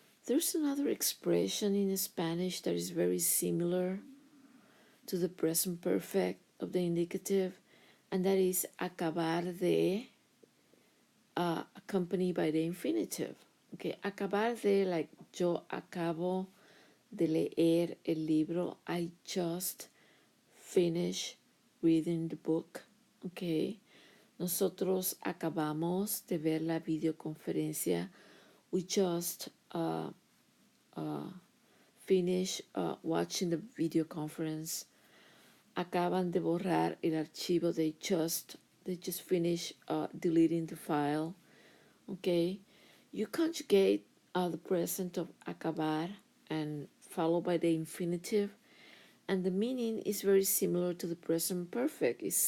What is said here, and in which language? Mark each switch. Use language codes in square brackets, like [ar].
[en] There's another expression in Spanish that is very similar to the present perfect of the indicative, and that is acabar de, accompanied by the infinitive. [es] Okay, acabar de, like yo acabo de leer el libro. [en] I just finished reading the book. [es] Okay, nosotros acabamos de ver la videoconferencia. [en] We just finished watching the video conference. [es] Acaban de borrar el archivo. [en] They just finished deleting the file. Okay, you conjugate the present of acabar and followed by the infinitive, and the meaning is very similar to the present perfect.